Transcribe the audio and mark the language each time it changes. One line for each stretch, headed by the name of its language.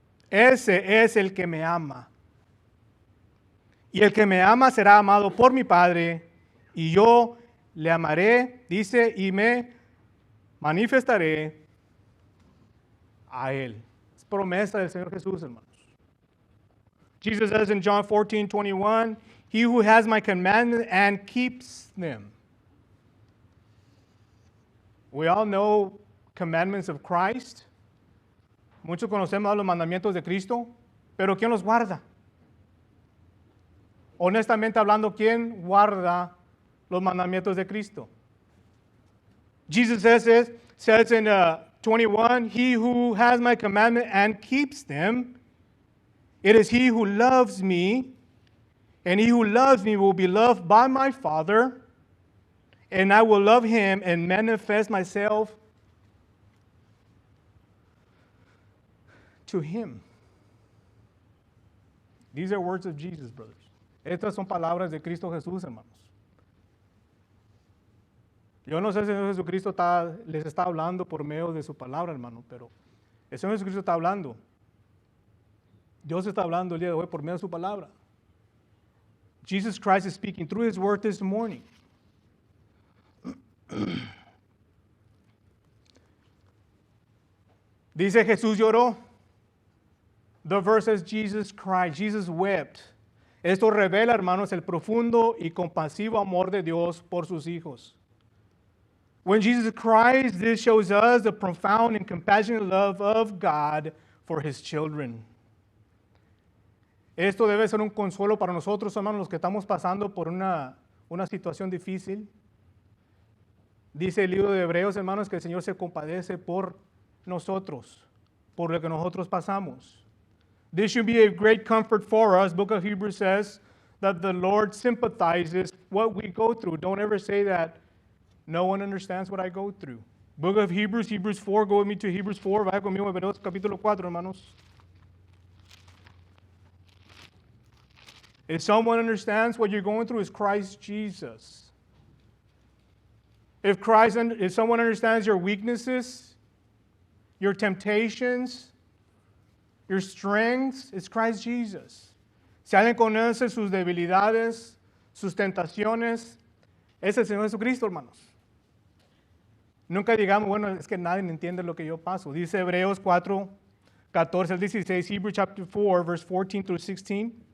Spanish: Ese es el que me ama. Y el que me ama será amado por mi Padre, y yo le amaré, dice, y me manifestaré a Él. Es promesa del Señor Jesús, hermanos.
English: Jesus says in John 14:21, he who has my commandments and keeps them. We all know commandments of Christ.
Spanish: Muchos conocemos los mandamientos de Cristo, pero ¿quién los guarda? Honestamente hablando, ¿quién guarda los mandamientos de Cristo?
English: Jesus says in 21, he who has my commandment and keeps them, it is he who loves me, and he who loves me will be loved by my Father, and I will love him and manifest myself to him. These are words of Jesus, brothers.
Spanish: Estas son palabras de Cristo Jesús, hermanos. Yo no sé si el Señor Jesucristo les está hablando por medio de su palabra, hermano, pero el Señor Jesucristo está hablando. Dios está hablando el día de hoy por medio de su palabra.
English: Jesus Christ is speaking through his word this morning.
Spanish: Dice Jesús lloró.
English: The verse says Jesus cried. Jesus wept.
Spanish: Esto revela, hermanos, el profundo y compasivo amor de Dios por sus hijos.
English: When Jesus cries, this shows us the profound and compassionate love of God for his children.
Spanish: Esto debe ser un consuelo para nosotros, hermanos, los que estamos pasando por una situación difícil. Dice el libro de Hebreos, hermanos, que el Señor se compadece por nosotros, por lo que nosotros pasamos.
English: This should be a great comfort for us. Book of Hebrews says that the Lord sympathizes what we go through. Don't ever say that no one understands what I go through. Book of Hebrews, Hebrews 4, go with me to Hebrews 4,
Spanish: vaya conmigo a Hebreos capítulo 4, hermanos.
English: If someone understands what you're going through, is Christ Jesus. If someone understands your weaknesses, your temptations, your strengths, it's Christ Jesus.
Spanish: Si alguien conoce sus debilidades, sus tentaciones, es el Señor Jesucristo, hermanos. Nunca digamos, bueno, es que nadie entiende lo que yo paso. Dice Hebreos 4, 14 al 16,
English: Hebrews chapter 4, verse 14 through 16.